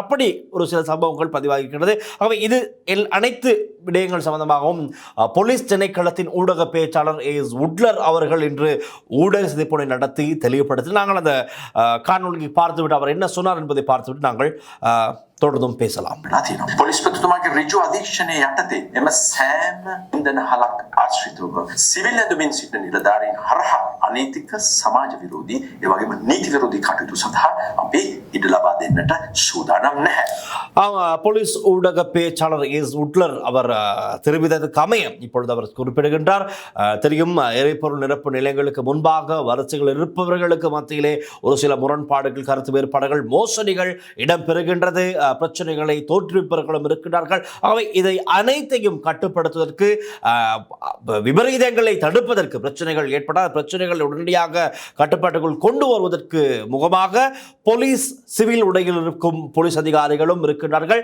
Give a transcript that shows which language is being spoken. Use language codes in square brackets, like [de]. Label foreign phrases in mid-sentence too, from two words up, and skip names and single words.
[ta] அப்படி ஒரு சில சம்பவங்கள் பதிவாகியிருக்கிறது. ஆகவே இது அனைத்து விடயங்கள் சம்பந்தமாகவும் போலீஸ் திணைக்களத்தின் ஊடக பேச்சாளர் ஏஎஸ் உட்லர் அவர்கள் இன்று ஊடக சந்திப்பினை நடத்தி தெளிவுபடுத்தி நாங்கள் அந்த காணொலியை பார்த்துவிட்டு அவர் என்ன சொன்னார் என்பதை பார்த்துவிட்டு நாங்கள் தொடர்ந்தும் பேசலாம். [si] පොලිස් ප්‍රතිතුමාගේ ඍජු අධීක්ෂණයේ යටතේ එම සෑම ඉන්ධන හලක් ආශ්‍රිතව සිවිල් ඇඳුමින් සිටින නිලධාරීන් හරහා අනීතික සමාජ විරෝධී ඒ වගේම නීති විරෝධී කටයුතු සඳහා අපි ඉඩ ලබා දෙන්නට සූදානම් නැහැ. [ta] போலீஸ் ஊடக பேச்சாளர் ஏஎஸ் உட்லர் அவர் தெரிவித்ததுக்கு அமைய இப்பொழுது அவர் குறிப்பிடுகின்றார். தெரியும், எரிபொருள் நிரப்பு நிலையங்களுக்கு முன்பாக வரிசைகள் இருப்பவர்களுக்கு மத்தியிலே ஒரு சில முரண்பாடுகள், கருத்து வேறுபாடுகள், மோசடிகள் இடம்பெறுகின்றது. பிரச்சனைகளை தோற்றுவிப்பவர்களும் இருக்கிறார்கள். ஆகவே இதை அனைத்தையும் கட்டுப்படுத்துவதற்கு, விபரீதங்களை தடுப்பதற்கு, பிரச்சனைகள் ஏற்படாத பிரச்சனைகள் உடனடியாக கட்டுப்பாட்டுக்குள் கொண்டு வருவதற்கு முகமாக போலீஸ் சிவில் உடையில் இருக்கும் போலீஸ் அதிகாரிகளும் இருக்கிறார்கள்.